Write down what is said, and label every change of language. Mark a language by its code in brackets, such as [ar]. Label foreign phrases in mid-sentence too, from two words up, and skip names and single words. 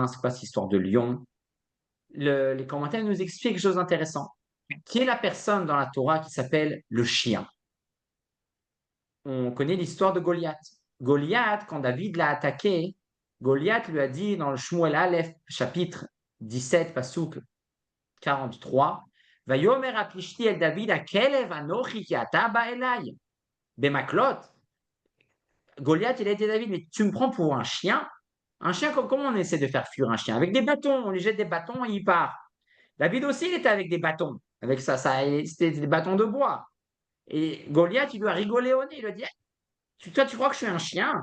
[fr] C'est quoi cette histoire de lion? Les commentaires nous expliquent quelque chose d'intéressant. Qui est la personne dans la Torah qui s'appelle le chien? On connaît l'histoire de Goliath. Goliath, quand David l'a attaqué, Goliath lui a dit dans le Shmuel Aleph, chapitre 17, [he] פסוק 43, ויאמר הפלשתי אל דוד הכלב אנכי כי אתה בא אלי. Bemaklot. [fr] Goliath, il a dit à David, mais tu me prends pour un chien? Un chien, comment on essaie de faire fuir un chien? Avec des bâtons, on lui jette des bâtons et il part. David aussi, il était avec des bâtons. Avec ça, c'était des bâtons de bois. Et Goliath, il lui a rigolé au nez. Il lui a dit, toi, tu crois que je suis un chien?